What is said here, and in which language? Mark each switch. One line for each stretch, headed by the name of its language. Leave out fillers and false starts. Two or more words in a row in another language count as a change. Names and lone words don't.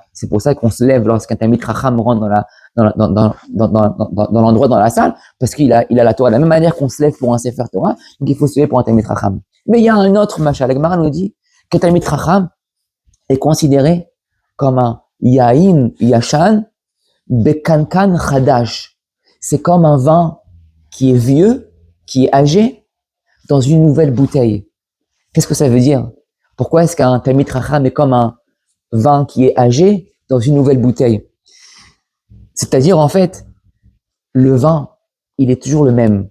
French: C'est pour ça qu'on se lève lorsqu'un
Hebrew: תלמיד חכם
French: rentre dans l'endroit, dans la salle, parce qu'il a la Torah. De la même manière qu'on se lève pour un
Hebrew: ספר תורה,
French: donc il faut se lever pour un
Hebrew: תלמיד חכם.
French: Mais il y a un autre machin. La Gemara nous dit qu'un
Hebrew: תלמיד חכם
French: est considéré comme un
Hebrew: יין ישן בקנקן חדש.
French: C'est comme un vin qui est vieux, qui est âgé, dans une nouvelle bouteille. Qu'est-ce que ça veut dire? Pourquoi est-ce qu'un
Hebrew: תלמיד חכם
French: est comme un vin qui est âgé dans une nouvelle bouteille? C'est-à-dire, en fait, le vin, il est toujours le même.